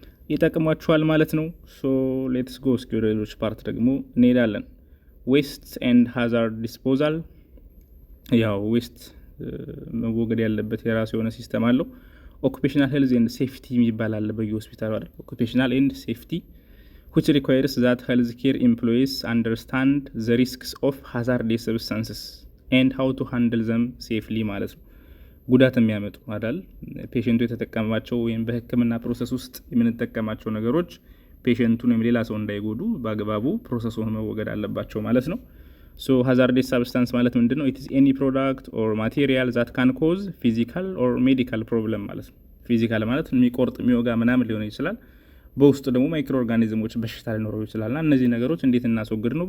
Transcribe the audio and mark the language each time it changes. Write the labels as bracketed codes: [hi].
[am] ይጠቅሟችኋል ማለት ነው። ሶ [en] ሌትስ ጎ [am] እስኪ ወደ ሌሎች ፓርት ደግሞ እንሄዳለን። [en] ዌስት ኤንድ ሃዛርድ ዲስፖዛል። [am] ያው ዌስት መወገድ ያለበት የራሱ የሆነ ሲስተም አለው። ኦኩፔሽናል ሄልዝ ኤንድ ሴፍቲ የሚባል አለ በየሆስፒታሉ አይደል? [en] ኦኩፔሽናል ኤንድ ሴፍቲ which requires that health care employees understand the risks of hazardous substances and how to handle them safely [am] ማለት ነው። ጉዳት የሚያመጡ አይደል? ፔሸንቱ የተጠቀማቸው ወይም በህክምና ፕሮሰስ ውስጥ የምንጠቀማቸው ነገሮች ፔሸንቱን ወይም ሌላ ሰው እንዳይጎዱ በአግባቡ ፕሮሰሱን መወገድ አለባቸው ማለት ነው። ሶ hazardous substance ማለት ምንድነው? [en] it is any product or material that can cause physical or medical problem [am] ማለት ነው። ፊዚካል ማለት የሚቆርጥ የሚወጋ ምናምን ሊሆን ይችላል። በውስጡ ደግሞ ማይክሮ ኦርጋኒዝሞች በሽታ ሊኖረው ይችላልና እነዚህ ነገሮች እንዴት እናስወግድ ነው?